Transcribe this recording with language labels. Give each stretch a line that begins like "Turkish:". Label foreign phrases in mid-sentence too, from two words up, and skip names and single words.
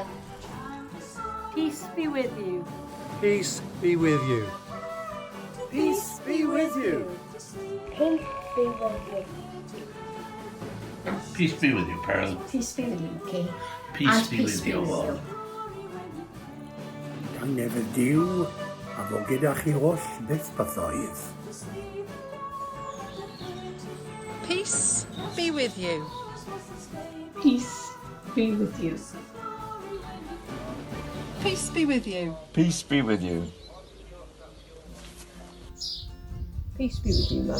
English: Peace be with you. Peace be with you. Peace be with you. Peace be with you. Peace be with you, Pearl. Peace be with you, Kay. Peace be with you all.
Welsh: Dan efo Duw a fo gyda chi oll byth bythoedd.
English: Peace be with you. Peace be with you. Peace be with you. Peace be with you. Peace be with you, Mum.